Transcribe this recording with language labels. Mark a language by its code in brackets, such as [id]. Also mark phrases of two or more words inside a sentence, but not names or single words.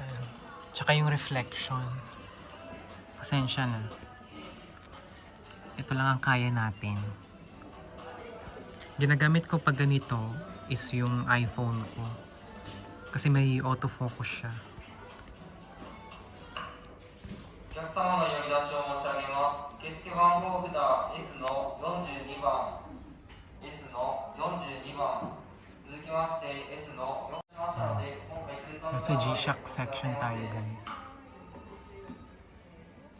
[tl] Tsaka yung reflection. Pasensya na. Ito lang ang kaya natin. Ginagamit ko pag ganito is yung iPhone ko. Kasi may autofocus siya. [ja] お客様の呼び出しを申し上げます。受付番号札 S の42番 S の42番続きまして S の4しましたので今回追加の [tl] Nasa G-Shock section tayo guys.